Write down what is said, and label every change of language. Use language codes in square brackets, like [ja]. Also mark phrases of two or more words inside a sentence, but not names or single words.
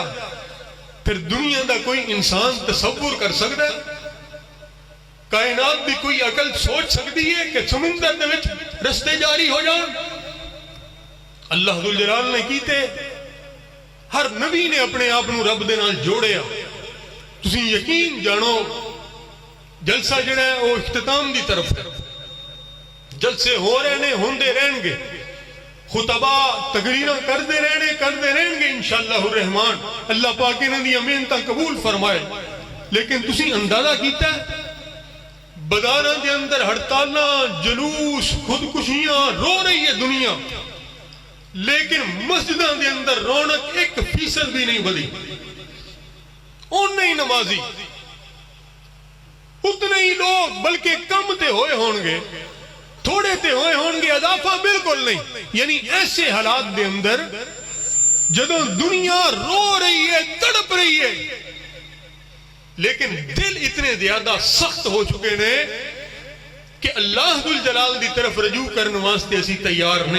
[pa] پھر دنیا دا کوئی انسان تصور کر سکتا ہے؟ کائنات بھی کوئی عقل سوچ سکتی ہے کہ سمندر دے وچ رستے جاری ہو جان؟ اللہ ذو الجلال نے کیتے. ہر نبی نے اپنے آپ نو رب دے نال جوڑیا. تسی یقین جانو جلسہ جڑا ہے وہ اختتام دی طرف ہے. جلسے ہو رہے ہوندے رہن گے, خطبہ تقریرہ کردے رہن گے [ar] انشاءاللہ الرحمن. [pa] اللہ پاک انہاں دی محنتاں قبول فرمائے. لیکن تسی اندازہ کیتا ہے بازاراں دے اندر ہڑتالاں, جلوس, خودکشیاں, رو رہی ہے دنیا, لیکن مسجداں دے اندر رونق 1% بھی نہیں بدلی. اُنّے ہی نمازی، اتنے ہی لوگ، بلکہ کم تے ہوئے ہونگے، تھوڑے تے ہوئے ہونگے، اضافہ بالکل نہیں. یعنی ایسے حالات دے اندر جدوں دنیا رو رہی ہے، تڑپ رہی ہے، لیکن دل اتنے زیادہ سخت ہو چکے نے کہ اللہ ذل جلال دی طرف رجوع کرنے واسطے اسی تیار نہیں.